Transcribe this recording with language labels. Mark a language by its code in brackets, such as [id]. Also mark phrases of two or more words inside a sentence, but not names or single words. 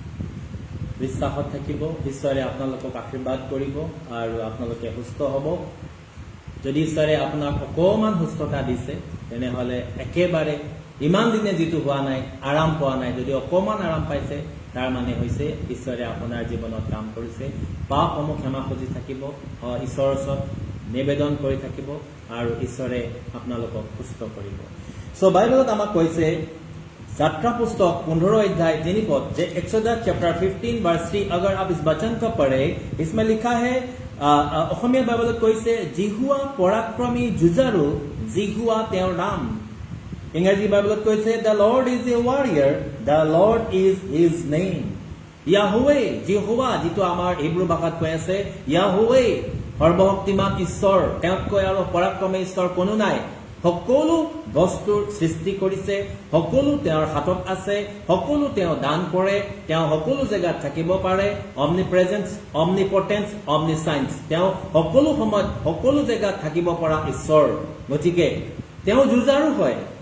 [as] বিশ্বাসত থাকিব ঈশ্বৰে আপোনালোকক আশীৰ্বাদ কৰিব আৰু আপোনালোকে সুস্থ হ'ব যদি ঈশ্বৰে আপোনাক অকণমান সুস্থতা দিছে তেনেহ'লে একেবাৰে ইমান দিনে যিটো হোৱা নাই আৰাম পোৱা নাই যদি অকণমান আৰাম পাইছে তাৰ মানে হৈছে ঈশ্বৰে আপোনাৰ জীৱনত কাম কৰিছে পাপসমূহ ক্ষমা খুজি থাকিব ঈশ্বৰৰ ওচৰত নিবেদন কৰি থাকিব আৰু ঈশ্বৰে আপোনালোকক সুস্থ কৰিব চ' বাইবেলত আমাক কৈছে [hi] यात्रा पुस्तक 15 अध्याय 3 पद जे एक्सोडस [en] Chapter 15 verse 3 [hi] अगर आप इस वचन को पढ़े इसमें लिखा है [as] অসমীয়া বাইবেলত কৈছে জিহুৱা পৰাক্ৰমী যুঁজাৰু জিহুৱা তেওঁৰ নাম ইংৰাজী বাইবেলত কৈছে [en] The Lord is a warrior the Lord is his name [as] ইয়াহুৱে জিহুৱা যিটো আমাৰ হিব্ৰু ভাষাত কৈ আছে ইয়াহুৱে সৰ্বশক্তিমান ঈশ্বৰ তেওঁতকৈ আৰু পৰাক্ৰমী ঈশ্বৰ কোনো নাই সকলো বস্তুৰ সৃষ্টি কৰিছে সকলো তেওঁৰ হাতত আছে সকলো তেওঁ দান কৰে তেওঁ সকলো জেগাত থাকিব পাৰে [en] Omnipresence Omnipotence Omniscience [as] তেওঁ সকলো সময়ত সকলো জেগাত থাকিব পৰা ঈশ্বৰ গতিকে তেওঁ যুঁজাৰু হয়